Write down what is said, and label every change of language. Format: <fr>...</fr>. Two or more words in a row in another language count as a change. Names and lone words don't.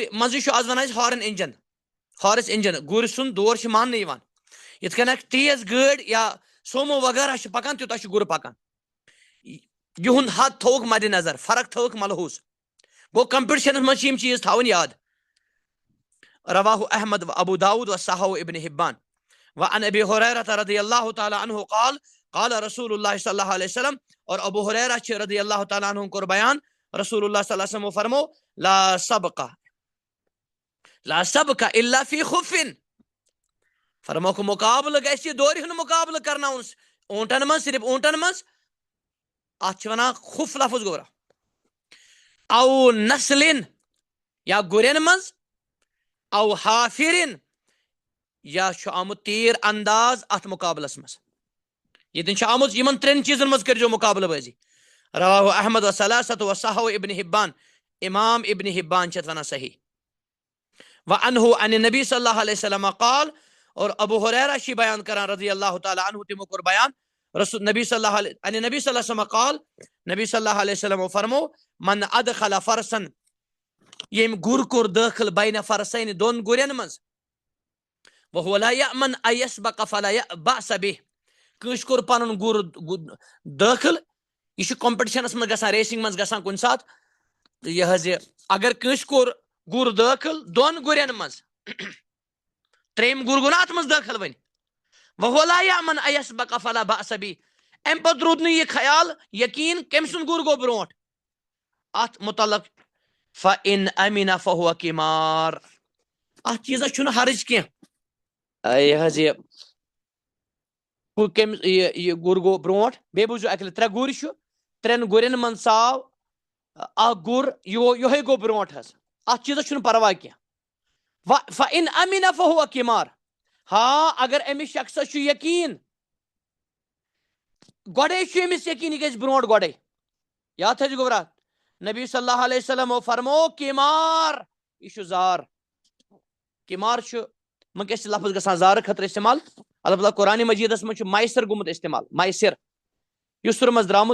<ks>منٛزٕے چھُ آز ونان أسۍ ہارس انجن گُرۍ سُنٛد دور چھُ ماننہٕ یِوان یِتھ کٔنۍ اکھ تیز گٲڑۍ یا سومو وغیرہ چھِ پکان تیوٗتاہ چھُ گُر پکان یِہُنٛد حد تھوٚوُکھ مدِ نظر فرق تھٲوٕکھ ملحوٗظ گوٚو کمپٹشنس منٛز چھِ یِم چیٖز تھاوٕنۍ یاد</ks> <ar>رواہ احمد و ابو داود و صححہ ابن حبان وعن ابی ہریرہ رضی اللہ تعالیٰ عنہ قال قال رسول اللہ صلی اللہ علیہ وسلم</ar> <ks>اور ابو ہریرہ چھِ</ks> <ar>رضی اللہ تعالیٰ عنہ</ar> <ks>کوٚر بیان</ks> <ar>رسول اللہ صلی اللہ علیہ وسلم</ar> <ks>فرمو</ks> <ar>لا سبق الا فی خف</ar> <ks>فرموکھ مقابلہٕ گژھِ دورِ ہُنٛد مقابلہٕ کرناوُن اونٹن منٛز صرف اونٹن منٛز اتھ چھِ ونان خف لفظ گوٚبرا او نسلن یا گُرٮ۪ن منٛز او حافرن یا چھُ آمُت تیٖر انداز اتھ مقابلس منٛز ییٚتٮ۪ن چھُ آمُت یِمن 3 چیٖزن منٛز کٔرۍزیو مقابلہٕ بٲزی</ks> <ar>رواہ احمد و ثلاثۃ و صححہ ابن حبان</ar> <ks>امام ابن حبان چھِ اتھ ونان صحیح</ks> <ar>وعنہ عن نبی صلی اللہ علیہ وسلم قال</ar> <ks>اور ابو ہریرہ چھِ بیان کران</ks> <ar>رضی اللہ تعالیٰ</ar> <ks>عنہ تِمو کوٚر بیان</ks> <ar>نبی صلی اللہ علیہ وسلم قال نبی صلی اللہ علیہ وسلم</ar> <ks>فرمو</ks> <ar>من ادخل فرسن</ar> <ks>ییٚمۍ گُر کوٚر دٲخل</ks> <ar>بین فرسین</ar> <ks>2 گُرٮ۪ن منٛز</ks> <ar>وهو لا یأمن ان یسبق فلا بأس به</ar> <ks>کٲنٛسہِ کوٚر پنُن گُر دٲخل یہِ چھُ کمپٹشنس منٛز گژھان ریسنگ منٛز گژھان کُنہِ ساتہٕ تہٕ یہِ حظ یہِ اگر کٲنٛسہِ کوٚر گُر دٲخل 2 گُرٮ۪ن منٛز 3یِم گُر گوٚو نا اتھ منٛز دٲخل وۄنۍ</ks> <ar>وهو لا یأمن ان یسبق فلا بأس به</ar> <ks>امہِ پتہٕ روٗد نہٕ یہِ خیال یقیٖن کٔمۍ سُنٛد گُر گوٚو برونٛٹھ ات متعلق</ks> <ar>فَإِنْ أَمِنَ فَهُوَ كِمَارٌ</ar> <ks>ات چیزس چھُنہٕ حرج کینٛہہ یہِ حظ یہِ گر گوٚو برونٛٹھ بیٚیہِ بوٗزِو اَکہِ لَٹہِ 3 گُرۍ چھُ 3 گُرٮ۪ن منٛز ژاو اکھ گُر یِہوٚے گوٚو برونٛٹھ حظ اتھ چیٖزس چھُنہٕ پرواے کینٛہہ</ks> <ar>فَإِنْ أَمِنَ فَهُوَ كِمار</ar> <ks>ہاں اگر أمِس شخصس چھُ یقیٖن گۄڈے چھُ أمِس یقیٖن یہِ گژھِ برونٛٹھ گۄڈے یاد تھٲیزِ گوٚبرا نبی</ks> <ar>صلی اللہ علیہ وسلمو</ar> <ks>فرمو کِمار یہِ چھُ زار کِمار چھُ وٕنکیٚس چھِ لفظ گژھان زارٕ خٲطرٕ استعمال البتہ قرآنِ مجیٖدس منٛز چھُ میسر گوٚمُت استعمال میسر یُسُر منٛز درٛامُت</ks>